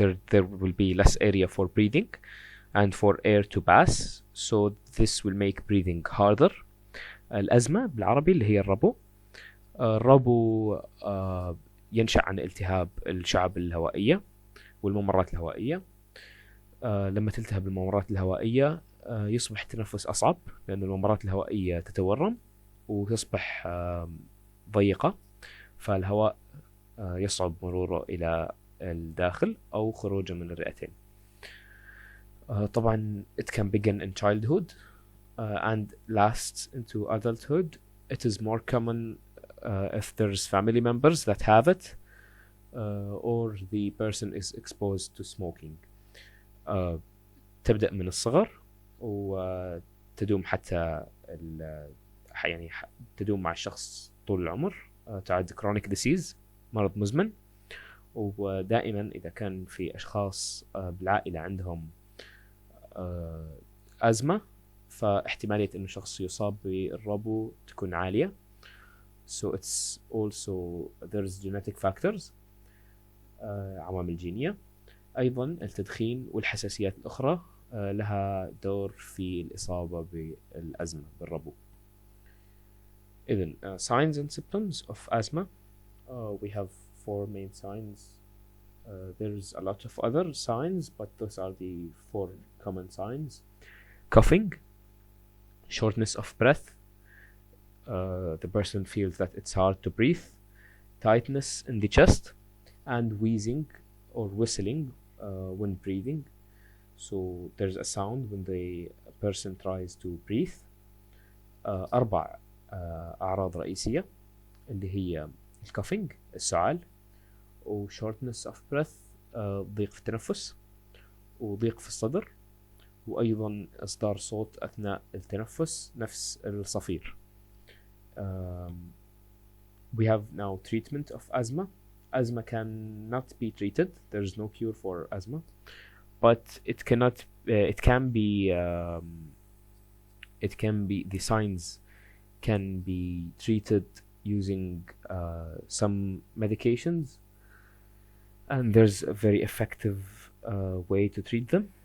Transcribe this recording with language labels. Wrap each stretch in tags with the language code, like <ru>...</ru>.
<en>There will be less area for breathing and for air to pass, so this will make breathing harder.</en> <ar>الأزمة بالعربي اللي هي الربو. الربو ينشأ عن التهاب الشعب الهوائية والممرات الهوائية. لما تلتهب الممرات الهوائية يصبح التنفس أصعب، لأن الممرات الهوائية تتورم وتصبح ضيقة، فالهواء يصعب مروره إلى الداخل أو خروجه من الرئتين.</ar> <en>طبعا it can begin in childhood and lasts into adulthood. It is more common if there's family members that have it or the person is exposed to smoking.</en> <ar>تبدأ من الصغر وتدوم حتى تدوم مع الشخص طول العمر. تعد</ar> <en>chronic disease،</en> <ar>مرض مزمن، ودائما إذا كان في أشخاص بالعائلة عندهم أزمة، فاحتمالية إنه شخص يصاب بالربو تكون عالية.</ar> <en>So it's also there's genetic factors،</en> <ar>عوامل جينية. أيضا التدخين والحساسيات الأخرى لها دور في الإصابة بالأزمة بالربو.</ar> <en>إذن signs and symptoms of asthma. We have 4 main signs. There's a lot of other signs, but those are the 4 common signs: coughing, shortness of breath, the person feels that it's hard to breathe, tightness in the chest, and wheezing or whistling when breathing. So there's a sound when the person tries to breathe.</en> <ar>4 أعراض رئيسية اللي هي الكافينج، السعال، و</ar> <en>shortness of breath،</en> <ar>ضيق في التنفس وضيق في الصدر، وأيضا إصدار صوت أثناء التنفس نفس الصفير.</ar> <en>We have now treatment of asthma. Asthma cannot be treated. There's no cure for asthma, but it can be the signs can be treated using some medications, and there's a very effective way to treat them.</en>